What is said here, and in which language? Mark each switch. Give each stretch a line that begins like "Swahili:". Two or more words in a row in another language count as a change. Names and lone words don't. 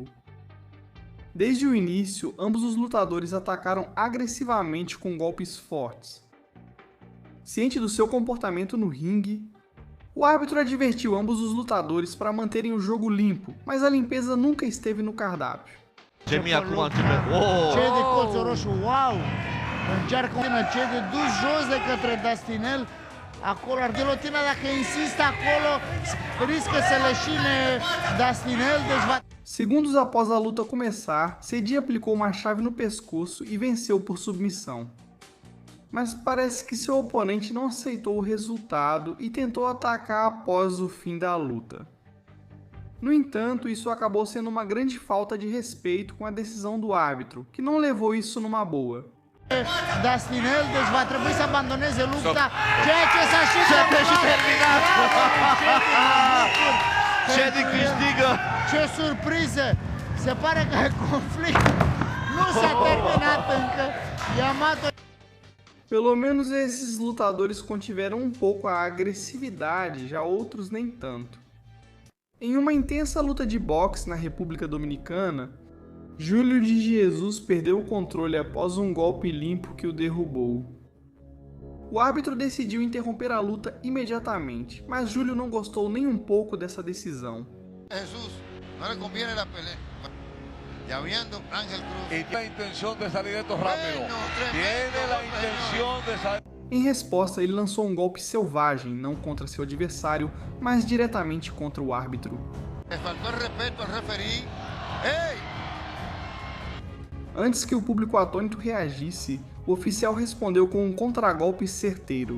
Portuguese: Desde o início, ambos os lutadores atacaram agressivamente com golpes fortes. Ciente do seu comportamento no ringue, o árbitro advertiu ambos os lutadores para manterem o jogo limpo, mas a limpeza nunca esteve no cardápio.
Romanian: Cei de colțul roșu, wow! Încearcă cei de dus jos de către Dustinel. Acolo, Argelotina, dacă insistă acolo, riscă să leșine Dustinel, deci va...
Portuguese: Segundos após a luta começar, Cedi aplicou uma chave no pescoço e venceu por submissão. Mas parece que seu oponente não aceitou o resultado e tentou atacar após o fim da luta. No entanto, isso acabou sendo uma grande falta de respeito com a decisão do árbitro, que não levou isso numa boa.
Romanian: Dustinel, deci va trebui să abandoneze lupta, ceea ce s-a și terminat. Cedi câștigă! Ce surpriză! Se pare că conflictul nu s-a terminat încă. Yamato...
Portuguese: Pelo menos esses lutadores contiveram um pouco a agressividade, já outros nem tanto. Em uma intensa luta de boxe na República Dominicana, Júlio de Jesus perdeu o controle após um golpe limpo que o derrubou. O árbitro decidiu interromper a luta imediatamente, mas Júlio não gostou nem um pouco dessa decisão.
Spanish: Jesus, não lhe conviene a pelea. Ya viendo Ángel Cruz. Y tiene la intención de salir esto rápido. Tiene la intención de salir.
Portuguese: Em resposta, ele lançou um golpe selvagem, não contra seu adversário, mas diretamente contra o árbitro. Faltou respeito ao referee. Ei! Antes que o público atônito reagisse, o oficial respondeu com um contragolpe certeiro.